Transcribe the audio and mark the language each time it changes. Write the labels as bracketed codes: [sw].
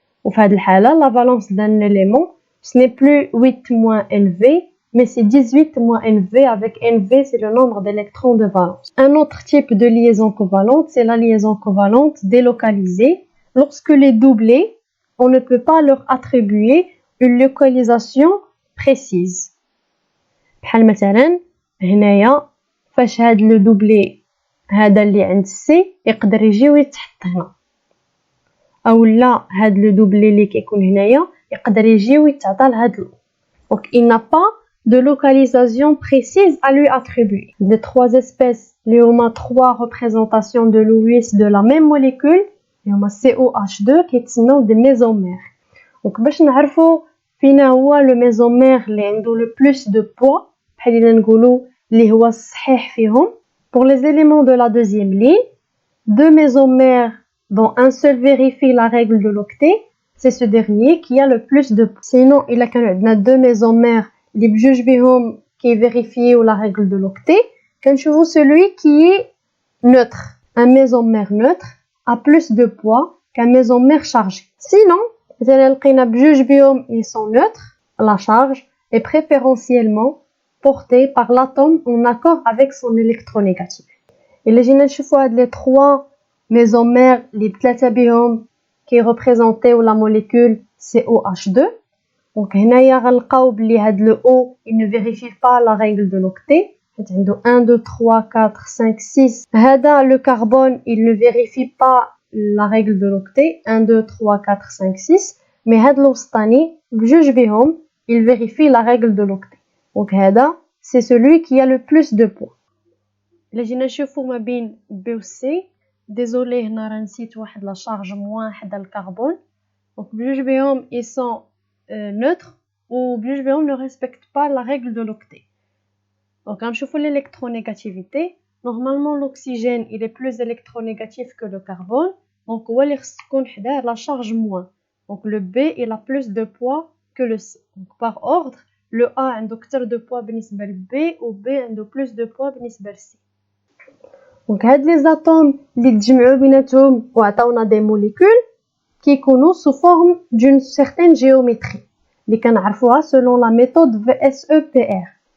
[fr] Au fait de la valence d'un élément, ce n'est plus 8 moins NV, mais c'est 18 moins NV, avec NV c'est le nombre d'électrons de valence. Un autre type de liaison covalente, c'est la liaison covalente délocalisée. Lorsque les doublés, on ne peut pas leur attribuer une localisation précise. [ar] بحال مثلا هنايا فاش هاد لو دوبلي هذا اللي عند سي يقدر يجي ويتحط هنا، او لا هاد لو دوبلي اللي كيكون هنايا يقدر يجي ويتعطى لهاد لو. [fr] Donc il n'a pas de localisation précise à lui attribuer. Les trois espèces [ar] اللي هما [fr] 3 représentations de Lewis de la même molécule اللي هما COH2 كيتسموا des mésomères. [ar] Donc باش نعرفوا فينا هو لو ميزومير اللي عنده لو بلوس دو بوا بحال اللي نقولوا اللي هو الصحيح فيهم. [fr] Pour les éléments de la deuxième ligne, 2 mésomères dont un seul vérifie la règle de l'octet, c'est ce dernier qui a le plus de poids. Sinon, il a عندنا 2 mésomères [ar] اللي بجوج بهم كيفيريفيو [fr] la règle de l'octet، [ar] كنشوفوا [fr] celui qui est neutre. Un mésomère neutre a plus de poids qu'un mésomère chargé. Sinon, [ar] مثلا لقينا بجوج بهم [fr] ils sont neutres, la charge est préférentiellement portée par l'atome en accord avec son électronégatif. [ar] إلا جينا نشوفوا هاد لي 3 mésomères اللي بثلاثه بهم كي ريبريزونطيو لا موليكول COH2. دونك هنايا غنلقاو بلي هاد لو O [fr] il ne vérifie pas la règle de l'octet [ar] حيت عنده 1 2 3 4 5 6. [fr] هذا le carbone il ne vérifie pas la règle de l'octet 1 2 3 4 5 6. mais [ar] هاد الوسطاني بجوج بهم [fr] il vérifie la règle de l'octet. Donc هذا c'est celui qui a le plus de poids. [ar] إلا جينا نشوفوا ما بين B و C، [fr] désolé [ar] هنا راه نسيت واحد لا charge موان حدا الكربون. [fr] Donc بجوج بهم ils sont neutres ou بجوج بهم ne respectent pas la règle de l'octet. Donc [ar] غنشوفوا [fr] l'électronégativité. Normalement l'oxygène il est plus électronégatif que le carbone. [ar] Donc هو اللي خص تكون حداه [fr] la charge moins. Donc le B il a plus de poids que le C. Donc par ordre, le A [ar] عنده كتر [fr] de poids بالنسبة ل B و B عنده plus de poids بالنسبة ل C. Donc هاد les atomes [ar] اللي تجمعوا بيناتهم وعطاونا [fr] des molécules كيكونوا sous forme d'une certaine géométrie [ar] اللي كنعرفوها [fr] selon la méthode VSEPR